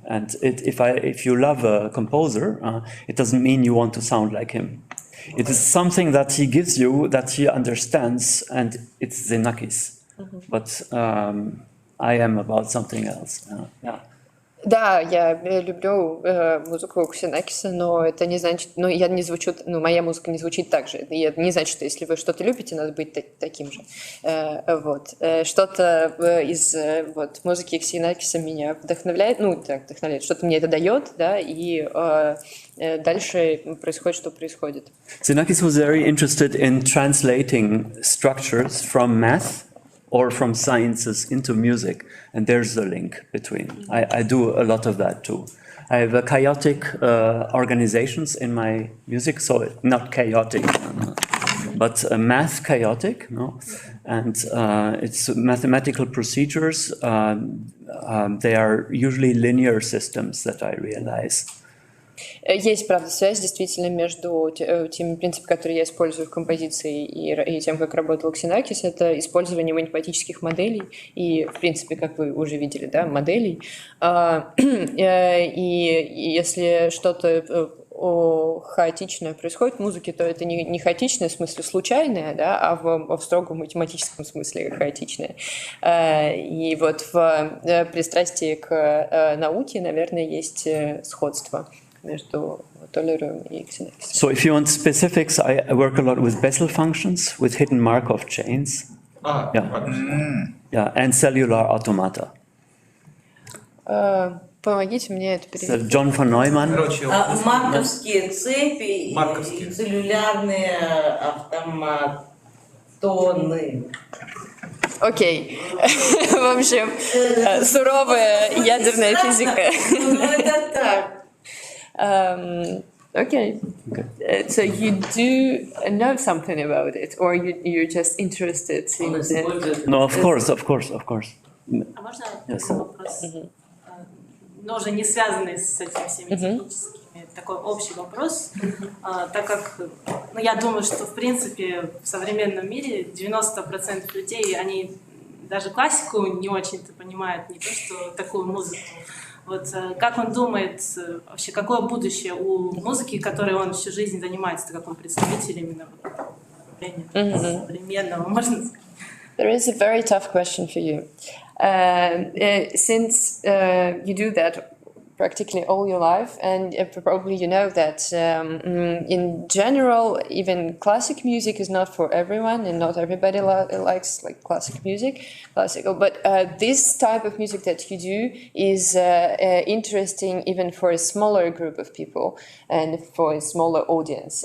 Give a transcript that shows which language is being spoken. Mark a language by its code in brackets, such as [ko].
[en] And if you love a composer, it doesn't mean you want to sound like him. It is something that he gives you that he understands, and it's Xenakis. But I am about something else. Yeah. [ru] Да, я люблю музыку Ксенакиса, но это не значит, я не звучу, моя музыка не звучит так же. И это не значит, что если вы что-то любите, надо быть таким же. Вот. Что-то из музыки Ксенакиса меня вдохновляет, вдохновляет, что-то мне это дает, да, и дальше происходит, что происходит. [en] Xenakis was very interested in translating structures from math or from sciences into music, and there's the link between. I do a lot of that too. I have chaotic organizations in my music, so not chaotic, but math chaotic, and it's mathematical procedures. They are usually linear systems that I realize. [ru] Есть, правда, связь действительно между теми принципами, которые я использую в композиции, и тем, как работал Ксенакис. Это использование математических моделей и, в принципе, как вы уже видели, да, моделей. И если что-то хаотичное происходит в музыке, то это не хаотичное в смысле случайное, да, а в строгом математическом смысле хаотичное. И вот в пристрастии к науке, наверное, есть сходство между Оливером и Xenakis. [en] So if you want specifics, I work a lot with Bessel functions, with hidden Markov chains. Yeah, and cellular automata. [ru] Помогите мне это перевести. [en] John von Neumann. [ru] Марковские цепи и целлюлярные автоматоны. Окей. В общем, суровая ядерная физика. Ну, это так. [en] Okay. So you do know something about it, or you're just interested in it? No, of course. [ru] А можно такой вопрос? Но уже не связанный с этими всеми техническими, такой общий вопрос, так как, я думаю, что в принципе в современном мире 90% людей, они даже классику не очень-то понимают, не то что такую музыку. Вот как он думает, вообще какое будущее у музыки, которой он всю жизнь занимается, как он представитель именно современного, можно сказать? [en] There is a very tough question for you. Since you do that practically all your life, and probably you know that in general, even classic music is not for everyone, and not everybody likes like classical music, But this type of music that you do is interesting even for a smaller group of people and for a smaller audience.